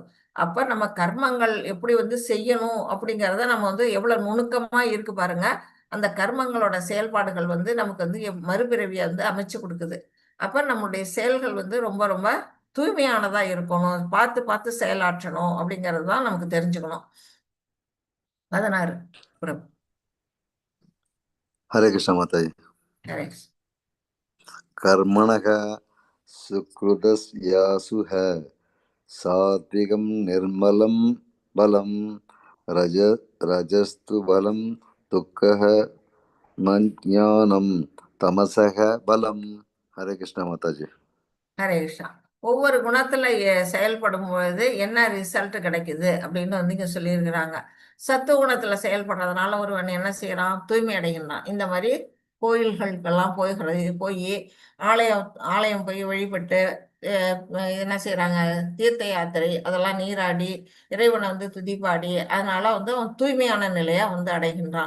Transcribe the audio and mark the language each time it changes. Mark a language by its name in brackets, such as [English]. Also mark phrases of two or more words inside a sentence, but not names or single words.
[Tamil] அப்ப நம்ம கர்மங்கள் எப்படி வந்து செய்யணும் அப்படிங்கிறத நம்ம வந்து எவ்வளவு நுணுக்கமா இருக்கு பாருங்க. அந்த கர்மங்களோட செயல்பாடுகள் வந்து நமக்கு வந்து மறுபிறவியை வந்து அமைச்சு கொடுக்குது. அப்ப நம்முடைய செயல்கள் வந்து ரொம்ப ரொம்ப தூய்மையானதா இருக்கணும், பார்த்து பார்த்து செயலாற்றணும் அப்படிங்கிறது தான் நமக்கு தெரிஞ்சுக்கணும். 16 பிரபு. [Hindi] हरे कृष्ण माता जी। हरे [Sanskrit] कर्मणः सुकृतस्यासु है सात्विकं निर्मलं बलं रजस्तु बलं दुःखः ज्ञानं तमसः बलं। [Hindi] हरे कृष्ण माता जी। [Tamil] ஹரே கிருஷ்ணா. ஒவ்வொரு குணத்துல செயல்படும் பொழுது என்ன ரிசல்ட் கிடைக்குது அப்படின்னு வந்து இங்க சொல்லியிருக்கிறாங்க. சத்துவ குணத்துல செயல்படுறதுனால ஒருவன் என்ன செய்யறான், தூய்மை அடைகின்றான். இந்த மாதிரி கோயில்களுக்கெல்லாம் போய் ஆலயம் ஆலயம் போய் வழிபட்டு என்ன செய்யறாங்க, தீர்த்த யாத்திரை அதெல்லாம் நீராடி இறைவனை வந்து துதிப்பாடி அதனால வந்து அவன் தூய்மையான நிலையா வந்து அடைகின்றான்.